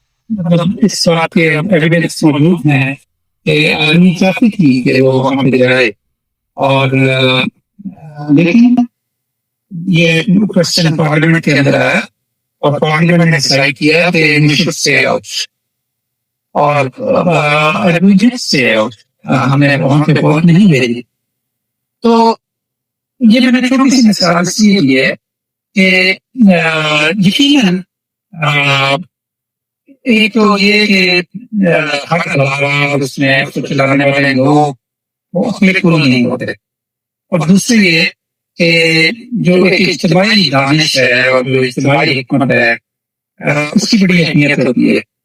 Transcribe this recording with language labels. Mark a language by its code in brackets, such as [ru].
[ur] مطلب اس بات کے ایویڈنس موجود ہیں کہ آرمی چاہتی تھی کہ وہ وہاں پہ جائے، اور لیکن یہ کوشچن پارلیمنٹ کے اندر آیا اور پارلیمنٹ نے ڈیسائیڈ کیا کہ [en] we should stay out. [ur] اور [en] we did stay out. [ur] ہمیں وہاں پہ فوج نہیں بھیجی. تو یہ میں نے چھوٹی سی مثال اس لیے لی ہے کہ یقیناً ایک تو یہ کہ حق علاوہ اس میں چلانے والے لوگ وہ بالکل نہیں ہوتے، اور دوسری یہ کہ جو ایک اجتماعی دانش ہے اور جو اجتماعی حکمت ہے اس کی بڑی اہمیت ہوتی ہے.